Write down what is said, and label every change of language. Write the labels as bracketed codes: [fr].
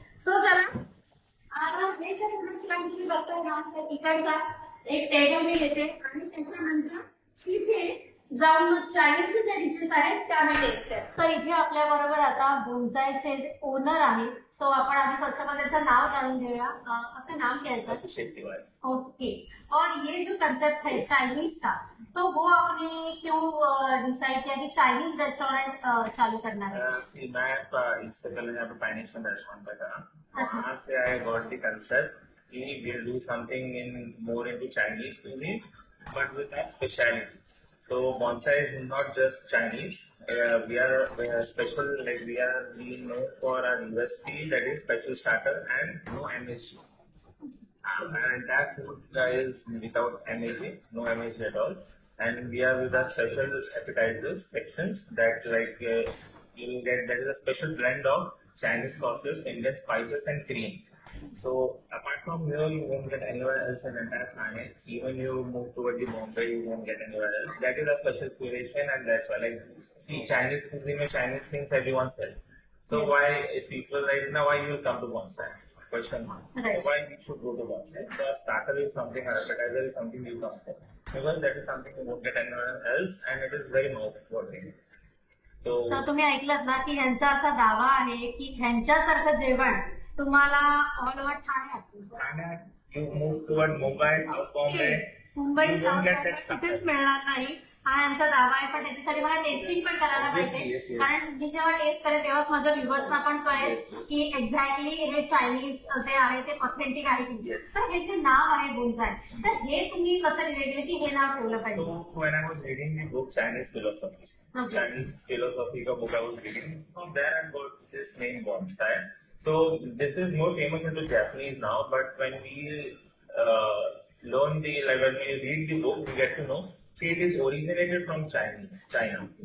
[mr] So चला आता हे जर ठिकाण तुम्ही बघताय ना तर इकडचा एक टेबल मी घेते आणि त्याच्यानंतर तिथे जाऊन मग चायनीजचे जे डिशेस आहेत त्या मी टेस्ट करते. तर इथे आपल्या बरोबर आता बोन्सायचे जे ओनर आहेत. सो आपण आधी फर्स्ट ऑफ ऑल त्याचं नाव जाणून घेऊया. [hi] आपका नाम क्या है सर? ओके. और ये जो कंसेप्ट है चाइनीज का, तो वो आपने क्यों डिसाइड किया कि चाइनीज रेस्टोरेंट चालू करना है? मैं इससे पहले यहाँ पे पैनिशन रेस्टोरेंट पे था. वहाँ से [en] I got the concept कि we'll do something in more into Chinese cuisine, but with that speciality. So Bonsai is not just Chinese. We are special, like we are being known for our USP, that is special starter and no MSG. And that food is without MSG, no MSG at all. And we are with our special appetizers sections that you will get, that is a special blend of Chinese sauces, Indian spices and cream. So apart from here, you won't get anywhere else in entire Thane. Even you move toward the Bombay, you won't get anywhere else. That is a special curation, and that's why, like, see, Chinese cuisine and Chinese things everyone sells. So why, if people right now, why you will come to Bonsai? Question mark. Right. So why we should go to Bonsai? So our starter is something, our appetizer is something you come for. Because that is something you won't get anywhere else, and it is very mouth-watering. [mr] So तुम्ही ऐकलत ना की ह्यांचा असा दावा आहे की ह्यांच्यासारखं जेवण तुम्हाला ऑल ओव्हर [en] ठाण्यात you move toward Mumbai, South Bombay, [mr] Mumbai [en] you won't get that [mr] कुठेच [en] stuff. [mr] मिळणार नाही. हा यांचा दावा आहे. पण त्याच्यासाठी मला टेस्टिंग पण करायला पाहिजे. [en] Yes. [mr] कारण मी जेव्हा टेस्ट करेल तेव्हाच माझ्या व्ह्युअर्सना पण कळेल की एक्झॅक्टली हे चायनीज जे आहे ते ऑथेंटिक आहे की. तर हे जे नाव आहे बोन्साय, तर हे तुम्ही कसं रिलेटेड की हे नाव ठेवलं पाहिजे? [en] So when I was reading the book Chinese philosophy, Chinese philosophy का book I was reading, from there I got this name Bonsai. So this is more famous into Japanese now, but when we when we read the book, we get to know, see, it is originated from China.